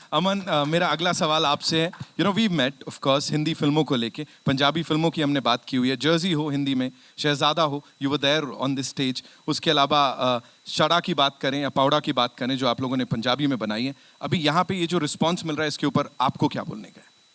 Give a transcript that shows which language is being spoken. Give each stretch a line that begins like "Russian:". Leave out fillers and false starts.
Hindi: अमन, मेरा अगला सवाल आपसे है.
English: You know, we've met, of course,
Hindi: Hindi फिल्मों को लेके. पंजाबी फिल्मों की हमने बात की हुई है. जर्सी हो हिंदी में, शहजादा हो,
English: you were there on this stage.
Hindi: उसके अलावा शड़ा की बात करें या पावड़ा की बात करें जो आप लोगों ने पंजाबी में बनाई है. अभी यहाँ पे ये जो रिस्पॉन्स मिल रहा है इसके ऊपर आपको क्या बोलने का है?